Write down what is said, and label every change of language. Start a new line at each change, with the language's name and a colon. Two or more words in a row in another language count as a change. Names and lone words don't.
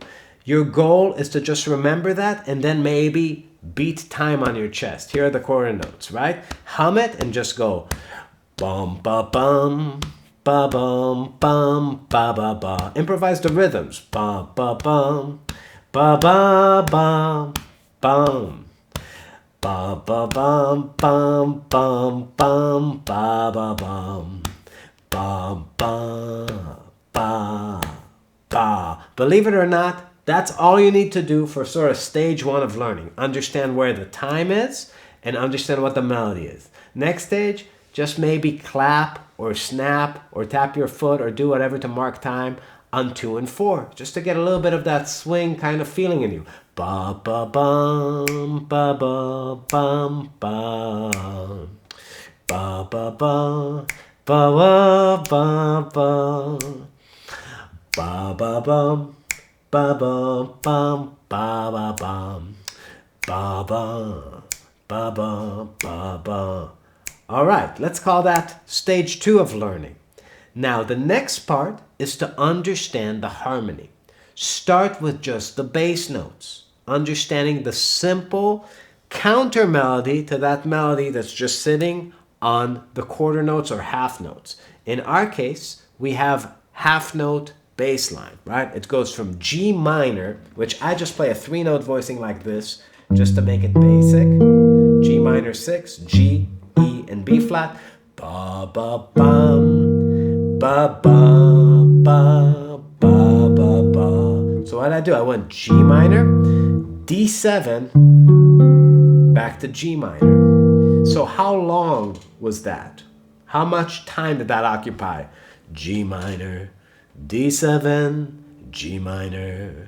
English: Your goal is to just remember that and then maybe beat time on your chest. Here are the quarter notes, right? Hum it and just go bum ba bum ba bum bum ba ba ba. Improvise the rhythms. Ba ba bum ba ba bum bum. Ba ba bum bum bum bum ba ba bum ba ba ba ba. Believe it or not, that's all you need to do for sort of stage 1 of learning. Understand where the time is and understand what the melody is. Next stage, just maybe clap or snap or tap your foot or do whatever to mark time on 2 and 4, just to get a little bit of that swing kind of feeling in you. Ba ba bum ba ba bum bum ba ba ba ba ba ba ba ba bum ba ba bum ba ba bum ba ba ba ba ba ba. All right, let's call that stage 2 of learning. Now the next part is to understand the harmony. Start with just the bass notes, understanding the simple counter melody to that melody that's just sitting on the quarter notes or half notes. In our case, we have half note bass line, right? It goes from G minor, which I just play a 3-note voicing like this, just to make it basic. G minor 6, G, E, and B flat. Ba ba bum, ba ba ba ba ba ba. So what did I do? I went G minor, D7, back to G minor. So how long was that? How much time did that occupy? G minor, D7, G minor.